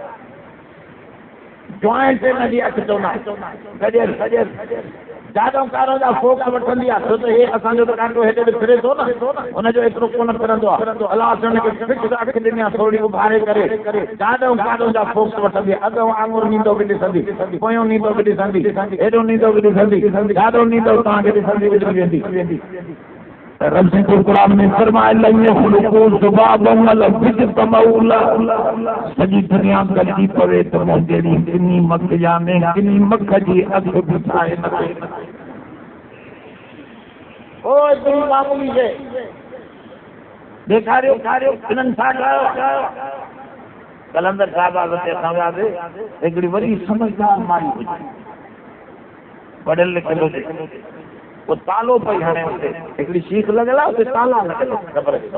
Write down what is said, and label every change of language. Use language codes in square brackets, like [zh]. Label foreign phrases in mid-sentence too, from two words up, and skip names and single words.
[sd] जॉइंट इन जी अख चवंदा सॼे जादो कारो जा फोक वठंदी आहे, छो त हे असांजो त कांटो हेॾे बि फिरे थो न, हुनजो एतिरो कोन फिरंदो आहे। अलाह हुनखे फिक्स अख ॾिनी आहे थोरी उभारे करे, जादो कारो जा फोक वठंदी आहे। अॻो आङुर नींदो बि ॾिसंदी, पोयों नींदो बि ॾिसंदी, हेॾो नींदो बि ॾिसंदी, जादो नींदो तव्हांखे ॾिसंदी विझी वेंदी। रब से कुरान में फरमाए [ar] لن يخلقوا ذبابا ولا يجتمعون. [sd] सॼी दुनिया गॾिजी पवे त मुंहिंजे किनी मख याने किनी मख जी अख बि ठाहे न सघे। ओ एतिरी मामूली शइ ॾेखारियो इन्हनि छा कयो। कलंदर साहिब ते असां वियासीं, हिकिड़ी वॾी समझदार माई हुई, पढ़ियल लिखियल हुजे, वो तालो पई हणे हुते, हिकिड़ी शीख लॻल आहे हुते ताला लॻल ख़बर।